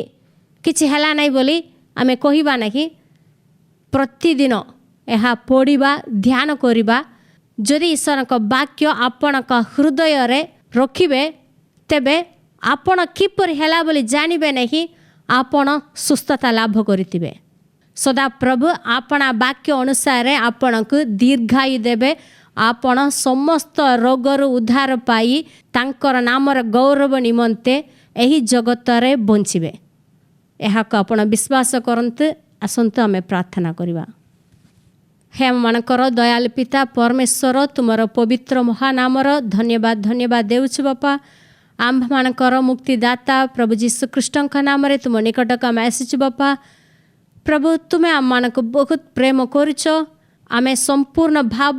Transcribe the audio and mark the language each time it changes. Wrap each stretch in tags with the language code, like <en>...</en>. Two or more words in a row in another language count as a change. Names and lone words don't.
<or>କିଛି ହେଲା ନାହିଁ ବୋଲି ଆମେ କହିବା ନାହିଁ ପ୍ରତିଦିନ ଏହା ପଢ଼ିବା ଧ୍ୟାନ କରିବା ଯଦି ଈଶ୍ୱରଙ୍କ ବାକ୍ୟ ଆପଣଙ୍କ ହୃଦୟ ରେ ରଖିବେ ତେବେ ଆପଣ କିପରି ହେଲା ବୋଲି ଜାଣିବେ ନାହିଁ ଆପଣ ସୁସ୍ଥତା ଲାଭ କରିଥିବେ ସଦା ପ୍ରଭୁ ଆପଣା ବାକ୍ୟ ଅନୁସାରେ ଆପଣଙ୍କୁ ଦୀର୍ଘାୟୁ ଦେବେ ଆପଣ ସମସ୍ତ ରୋଗରୁ ଉଦ୍ଧାର ପାଇ ତାଙ୍କର ନାମର ଗୌରବ ନିମନ୍ତେ ଏହି ଜଗତ ରେ ବଞ୍ଚିବେ ଏହାକୁ ଆପଣ ବିଶ୍ୱାସ କରନ୍ତି ଆସନ୍ତୁ ଆମେ ପ୍ରାର୍ଥନା କରିବା ହେ ମନକର ଦୟାଳ ପିତା ପରମେଶ୍ୱର ତୁମର ପବିତ୍ର ମହାନାମର ଧନ୍ୟବାଦ ଧନ୍ୟବାଦ ଦେଉଛୁ ବାପା ଆମ୍ଭ ମାନଙ୍କର ମୁକ୍ତିଦାତା ପ୍ରଭୁ ଯୀଶୁ ଖ୍ରୀଷ୍ଟଙ୍କ ନାମ ରେ ତୁମ ନିକଟକୁ ଆମେ ଆସିଛୁ ବାପା ପ୍ରଭୁ ତୁମେ ଆମ ମାନଙ୍କୁ ବହୁତ ପ୍ରେମ କରିଛ ଆମେ ସମ୍ପୂର୍ଣ୍ଣ ଭାବ</or>